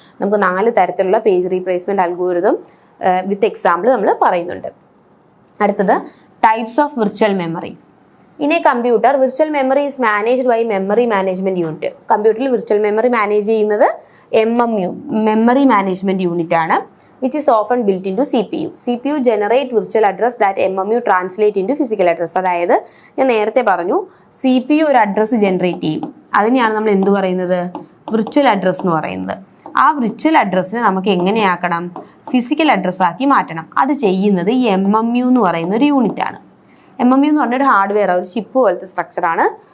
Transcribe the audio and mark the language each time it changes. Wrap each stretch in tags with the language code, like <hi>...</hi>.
<ml>നമുക്ക് 4 തരത്തിലുള്ള page replacement algorithm with example നമ്മൾ പറയുന്നുണ്ട്.</ml> <en>അടുത്തത് types of virtual memory. In a computer virtual memory is managed by memory management unit.</en> <ml>കമ്പ്യൂട്ടറിൽ virtual memory manage ചെയ്യുന്നത് MMU memory management unit ആണ്,</ml> <en>which is often built into CPU. CPU generate virtual address that MMU translate into physical address.</en> <ml>അതായത് ഞാൻ നേരത്തെ പറഞ്ഞു CPU ഒരു address generate ചെയ്യും, അതിനെയാണ് നമ്മൾ എന്ത് പറയുന്നത്, വിർച്വൽ അഡ്രസ് എന്ന് പറയുന്നത്. ആ വിർച്വൽ അഡ്രസ്സിനെ നമുക്ക് എങ്ങനെയാക്കണം, ഫിസിക്കൽ അഡ്രസ്സാക്കി മാറ്റണം. അത് ചെയ്യുന്നത് ഈ MMU എന്ന് പറയുന്ന ഒരു യൂണിറ്റ് ആണ്. MMU എന്ന് പറഞ്ഞൊരു ഹാർഡ്വെയർ, ഒരു ചിപ്പ് പോലത്തെ സ്ട്രക്ചറാണ്.</ml>